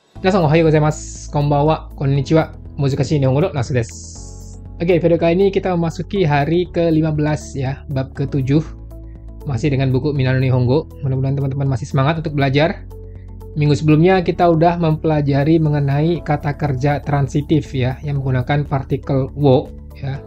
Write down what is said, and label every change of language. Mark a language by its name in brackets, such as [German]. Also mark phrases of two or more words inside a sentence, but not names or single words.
[Japanese] 皆さんおはようございます。こんばんは、こんにちは. 難しい日本語のナスです. [Indonesian] Oke, video kali ini kita memasuki hari ke-15 ya, bab ke-7. Masih dengan buku Minano Nihongo. Mudah-mudahan teman-teman masih semangat untuk belajar. Minggu sebelumnya kita udah mempelajari mengenai kata kerja transitif ya, yang menggunakan partikel wo ya.